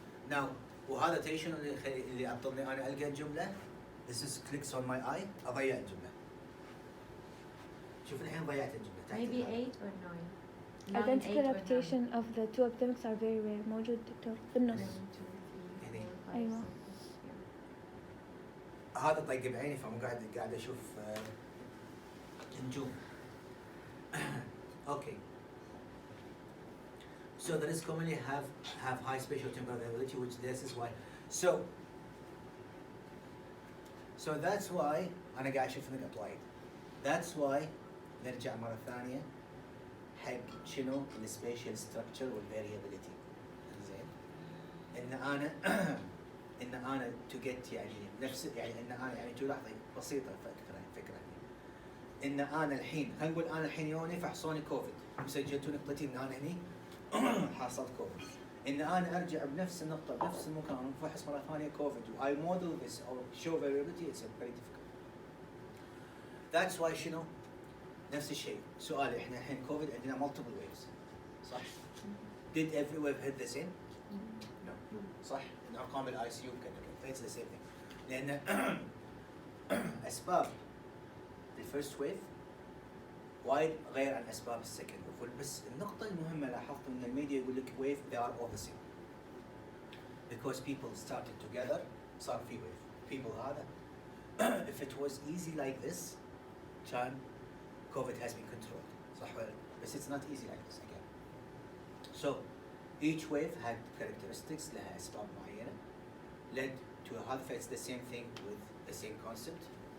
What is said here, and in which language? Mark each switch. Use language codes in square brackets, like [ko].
[ar] Now وهذا تدري شنو اللي عطلني انا القى الجمله؟ [en] This is clicks on my eye [ar] اضيع الجمله. شوف الحين ضيعت الجمله. تحت [en] Maybe 8 or 9. Identical reputation of the two epidemics are very rare. [ar] موجود دكتور بالنص. [en] 1, 2, 3, 4, 5, [ar] أيوة. [en] 6, [ar] هذا طيب بعيني فمو قاعد اشوف نجوم. [en] Okay. So the risk commonly have high spatial temporal variability, which this is why. So that's why [ar] أنا قاعد أشوف إنك [en] applied. That's why [ar] نرجع مرة ثانية حق شنو الspatial structure والvariability. زين. إن أنا to get يعني نفس يعني إن أنا يعني تو لحظة بسيطة فكرة إن أنا الحين خلينا نقول أنا الحين يوني فحصوني كوفيد مسجلتوا نقطتي إن أنا هني حصلت كوفيد. إن أنا أرجع بنفس النقطة بنفس المكان وفحص مرة ثانية كوفيد [en] I model this or show variability [ar] it's very difficult. [en] That's why [ar] شنو نفس الشيء. سؤال إحنا الحين كوفيد عندنا [en] multiple waves صح؟ Did every wave hit the same? No. [ar] صح؟ إن أرقام الآي سي يو كذا [en] it's the same thing. [ar] لأن أسباب الفيرست ويف وايد غير عن اسباب السكند ويف. بس النقطة المهمة لاحظت ان الميديا يقول لك ويف [en] they are all the same because people started together [ar] صار في ويف. [en] people هذا if it was easy like this كان COVID has been controlled [ar] صح ولا؟ بس [en] it's not easy like this again. So each wave had characteristics [ar] لها اسباب معينة [en] led to هذا it's the same thing with the same concept.